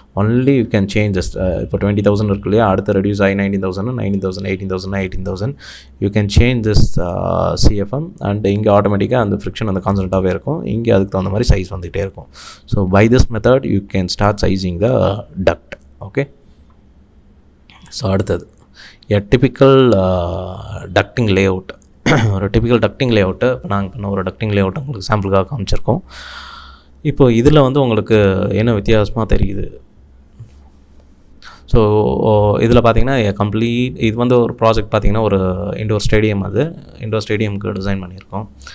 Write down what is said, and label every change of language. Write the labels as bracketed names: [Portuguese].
[English] Only you can changes. [Tamil] இப்போ 20,000 இருக்கு இல்லையா, அடுத்த ரெடியூஸ் ஆகி [English] 19,000, 18,000, 18,000 you can change this CFM. [Tamil] And இங்கே ஆட்டோமேட்டிக்காக அந்த ஃப்ரிக்ஷன் அந்த கான்ஸ்டண்ட்டாகவே இருக்கும். இங்கே அதுக்கு தகுந்த மாதிரி சைஸ் வந்துகிட்டே இருக்கும். [English] So by this method you can start sizing the duct. Okay, so அடுத்தது a typical ducting layout. [Tamil] ஒரு typical ducting layout நாங்கள் பண்ண ஒரு ducting layout உங்களுக்கு சாம்பிளுக்காக காமிச்சிருக்கோம். இப்போ இதில் வந்து உங்களுக்கு என்ன வித்தியாசமாக தெரியுது. ஸோ இதில் பார்த்தீங்கன்னா கம்ப்ளீட் இது வந்து ஒரு ப்ராஜெக்ட் பார்த்தீங்கன்னா ஒரு இண்டோர் ஸ்டேடியம், அது இண்டோர் ஸ்டேடியமுக்கு டிசைன் பண்ணியிருக்கோம்.